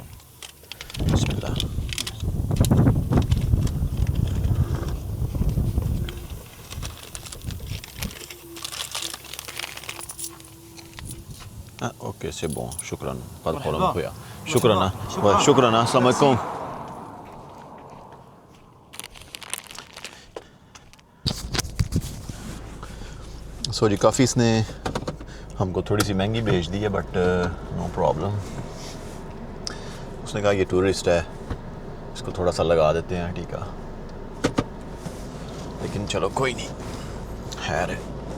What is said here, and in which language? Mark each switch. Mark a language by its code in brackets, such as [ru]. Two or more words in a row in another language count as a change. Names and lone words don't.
[fr] Bismillah. Ah, ok, c'est bon. Shukran. Pas de problème, Akhoya. Shukran. Ouais, shukran. [ar] السلام عليكم. [ur] سو جی کافی اس نے ہم کو تھوڑی سی مہنگی بھیج دی ہے, [en] but no problem. [ur] اس نے کہا یہ ٹورسٹ ہے, اس کو تھوڑا سا لگا دیتے ہیں ٹھیکا, لیکن چلو کوئی نہیں, خیر ہے.